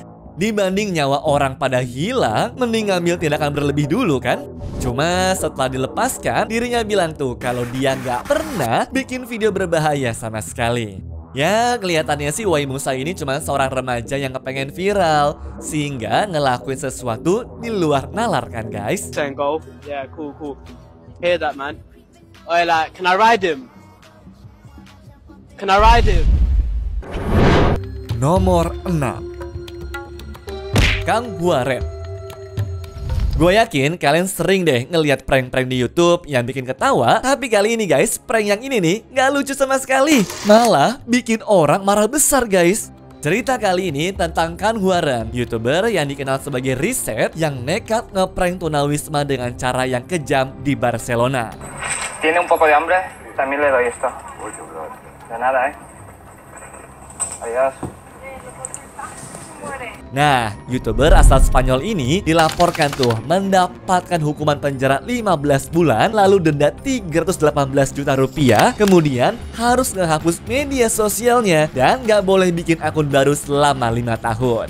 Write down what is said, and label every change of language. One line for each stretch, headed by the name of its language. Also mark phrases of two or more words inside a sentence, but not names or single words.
Indonesian: Dibanding nyawa orang pada hilang, mending ngambil tindakan berlebih dulu kan? Cuma setelah dilepaskan, dirinya bilang tuh kalau dia gak pernah bikin video berbahaya sama sekali. Ya, kelihatannya sih Waimusa ini cuma seorang remaja yang kepengen viral, sehingga ngelakuin sesuatu di luar nalar kan guys?
English: Golf, yeah, cool. Hear that man? Oh, like, can I ride him? Can I ride it?
Indonesian: Nomor 6, Kang Hua Ren. Gue yakin kalian sering deh ngelihat prank-prank di YouTube yang bikin ketawa. Tapi kali ini guys, prank yang ini nih nggak lucu sama sekali. Malah bikin orang marah besar guys. Cerita kali ini tentang Kang Hua Ren, YouTuber yang dikenal sebagai riset yang nekat ngeprank tunawisma dengan cara yang kejam di Barcelona.
Spanish: ¿Tiene un poco de hambre? También le doy esto. De nada, Adiós.
Indonesian: Nah, YouTuber asal Spanyol ini dilaporkan tuh mendapatkan hukuman penjara 15 bulan lalu denda 318 juta rupiah. Kemudian harus ngehapus media sosialnya dan gak boleh bikin akun baru selama 5 tahun.